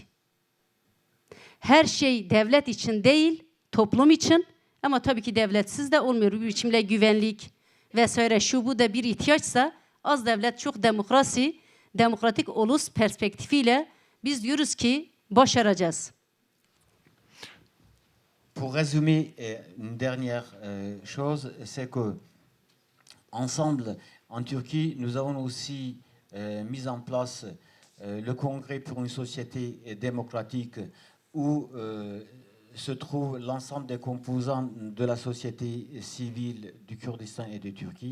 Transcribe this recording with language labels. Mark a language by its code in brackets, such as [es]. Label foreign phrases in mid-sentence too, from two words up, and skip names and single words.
[tr] Her şey devlet için değil, toplum için. Ama tabii ki devletsiz de olmuyor. Bir biçimde güvenlik vesaire şu bu da bir ihtiyaçsa az devlet, çok demokrasi, demokratik ulus perspektifiyle biz diyoruz ki başaracağız. [fr] Pour résumer une dernière chose, c'est que ensemble, en Turquie, nous avons aussi mis en place le Congrès pour une société démocratique où se trouvent l'ensemble des composants de la société civile du Kurdistan et de Turquie.